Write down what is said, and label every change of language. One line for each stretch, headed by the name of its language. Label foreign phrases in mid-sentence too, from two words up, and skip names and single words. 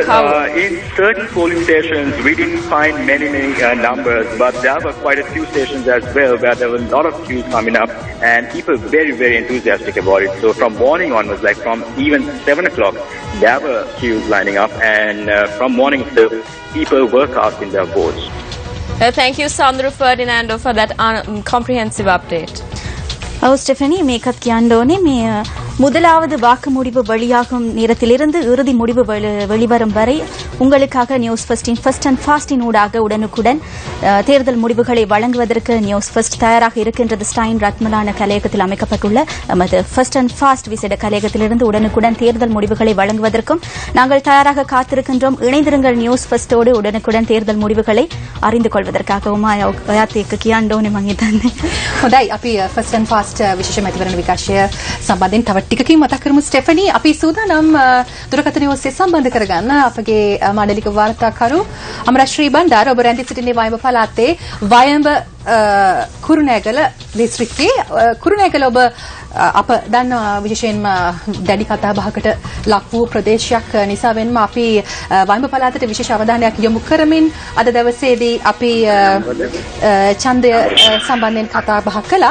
English: Well, in certain polling stations, we didn't find many numbers, but there were quite a few stations as well where there were a lot of queues coming up, and people very, very enthusiastic about it. So from morning onwards, like from even 7 o'clock, there were queues lining up, and from morning till people were casting their votes. Thank you, Sandaru Ferdinando, for that comprehensive update.
Tamil: ஸ்டெஃபனி மேகத் கியாண்டோனே முதலாவது வாக்கு முடிவு வெளியாகும் நேரத்திலிருந்து இறுதி முடிவு வெளிவரும் வரை உங்களுக்காக நியூஸ் ஃபர்ஸ்டின் ஃபர்ஸ்ட் அண்ட் ஃபாஸ்டின் ஊடாக உடனுக்குடன் தேர்தல் முடிவுகளை வழங்குவதற்கு நியூஸ் ஃபர்ஸ்ட் தயாராக இருக்கின்றது. ஸ்டைன் ரத்மலான கலையகத்தில் அமைக்கப்பட்டுள்ள நமது ஃபர்ஸ்ட் அண்ட் ஃபாஸ்ட் விசேட கலையகத்திலிருந்து உடனுக்குடன் தேர்தல் முடிவுகளை வழங்குவதற்கும் நாங்கள் தயாராக காத்திருக்கின்றோம். இணைந்திருங்கள் நியூஸ் ஃபர்ஸ்டோடு உடனுக்குடன் தேர்தல் முடிவுகளை அறிந்து கொள்வதற்காக.
Sinhala: ඔයාත් කියන්න ඕනේ මං හිතන්නේ. හොඳයි අපි ෆස්ට් ඇන්ඩ් ෆාස්ට් විශේෂ මැතිවරණ විකාශය සම්බන්ධයෙන් තව ටිකකින් මතක් කරමු ස්ටෙෆනි අපි සූදානම් දුරකථනය ඔස්සේ සම්බන්ධ කරගන්න අපගේ මණ්ඩලික වාර්තාකරු අමරශ්‍රී බණ්ඩාර ඔබ රැඳී සිටින්නේ වයඹ පළාතේ වයඹ කුරුණෑගල දිස්ත්‍රික්කයේ කුරුණෑගල ඔබ අප දන්නවා විශේෂයෙන්ම දැඩි කතා බහකට ලක් වූ ප්‍රදේශයක් නිසා වෙනම අපි වයඹ පළාතට විශේෂ අවධානයක් යොමු කරමින් අද දවසේදී අපි ඡන්දය සම්බන්ධයෙන් කතා බහ කළා.